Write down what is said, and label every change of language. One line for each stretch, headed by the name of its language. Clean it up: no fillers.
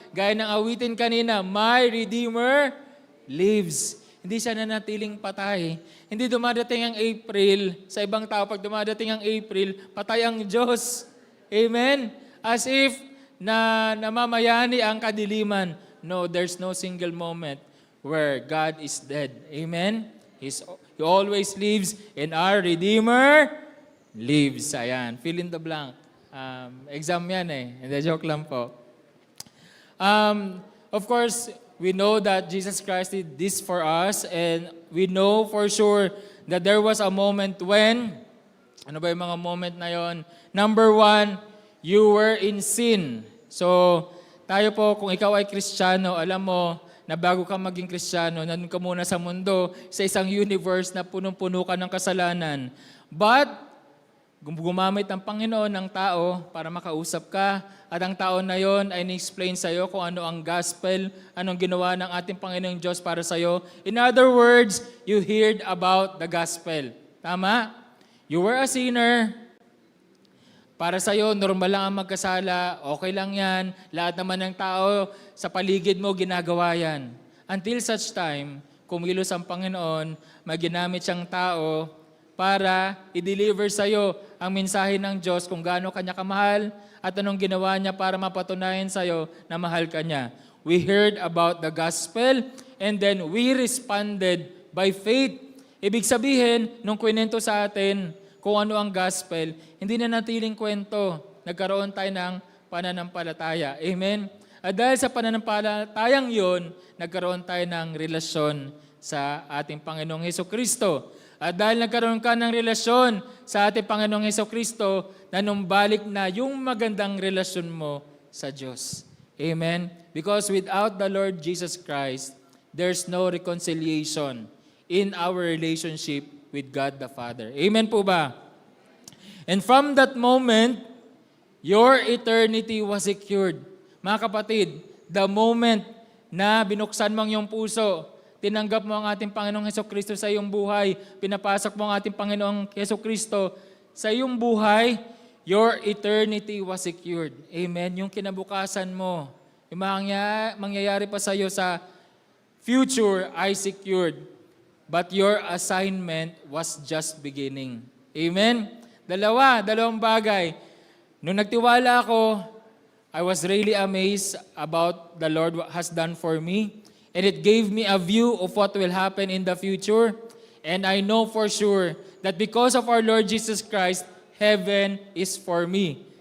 Filipino: Gaya ng awitin kanina, My Redeemer lives. Hindi siya nanatiling patay. Hindi dumadating ang April. Sa ibang tao, pag dumadating ang April, patay ang Diyos. Amen?
English: As if
Filipino: namamayani ang kadiliman.
English: No, there's no single moment where God is dead. Amen? He always lives and our Redeemer lives.
Filipino: Ayan,
English: fill in the blank.
Filipino: Exam yan eh. Hindi, joke lang po.
English: Of course, we know that Jesus Christ did this for us and we know for sure that there was a moment when,
Filipino: ano ba yung mga moment na yon?
English: Number 1, you were in sin.
Filipino: So, tayo po, kung ikaw ay Kristiyano, alam mo na bago ka maging Kristiyano, nandun ka muna sa mundo, sa isang universe na punong-puno ka ng kasalanan. But, gumamit ng Panginoon ng tao para makausap ka, at ang tao na yon ay ni-explain sa iyo kung ano ang gospel, anong ginawa ng ating Panginoong Diyos para sa iyo.
English: In other words, you heard about the gospel.
Filipino: Tama?
English: You were a sinner.
Filipino: Para sa iyo, normal lang ang magkasala, okay lang yan. Lahat naman ng tao sa paligid mo ginagawa yan.
English: Until such time,
Filipino: kumilos ang Panginoon, may ginamit siyang tao para i-deliver sa iyo ang mensahe ng Diyos kung gaano kanya kamahal at anong ginawa niya para mapatunayan sa iyo na mahal ka niya.
English: We heard about the gospel and then we responded by faith.
Filipino: Ibig sabihin, nung kwento sa atin kung ano ang gospel, hindi na natiling kwento. Nagkaroon tayo ng pananampalataya. Amen? At dahil sa pananampalatayang yon, nagkaroon tayo ng relasyon sa ating Panginoong Hesukristo. At dahil nagkaroon ka ng relasyon sa ating Panginoong Hesukristo, nanumbalik na yung magandang relasyon mo sa Diyos.
English: Amen? Because without the Lord Jesus Christ, there's no reconciliation in our relationship with God the Father. Amen po ba? And from that moment, your eternity was secured.
Filipino: Mga kapatid,
English: the moment
Filipino: na binuksan mo ang iyong puso, tinanggap mo ang ating Panginoong Hesukristo sa iyong buhay, pinapasok mo ang ating Panginoong Hesukristo sa iyong buhay,
English: your eternity was secured. Amen?
Filipino: Yung kinabukasan mo, yung mangyayari pa sa iyo sa future ay secured.
English: But your assignment was just beginning. Amen?
Filipino: Dalawang bagay. Nung nagtiwala ako,
English: I was really amazed about the Lord has done for me. And it gave me a view of what will happen in the future. And I know for sure that because of our Lord Jesus Christ, heaven is for me.